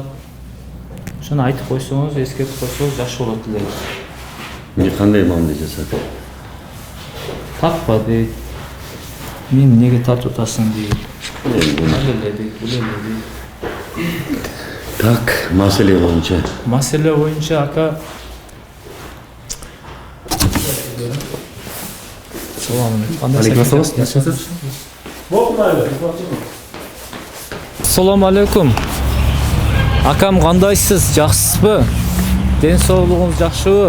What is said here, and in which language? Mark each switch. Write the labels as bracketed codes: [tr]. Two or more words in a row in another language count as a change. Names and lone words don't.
[ky] Ошону айтып койсоңуз, эскертип койсоңуз жакшы болот эле. Не кандай мамиле жасады? Таппа дейт. Мени неге тартып атасың дейт. Эми Дейт. Так, маселе боюнча. Маселе боюнча ака [uz] Assalomu alaykum. Akam qandaysiz? Yaxshisiz? Den sog'lig'ingiz yaxshimi?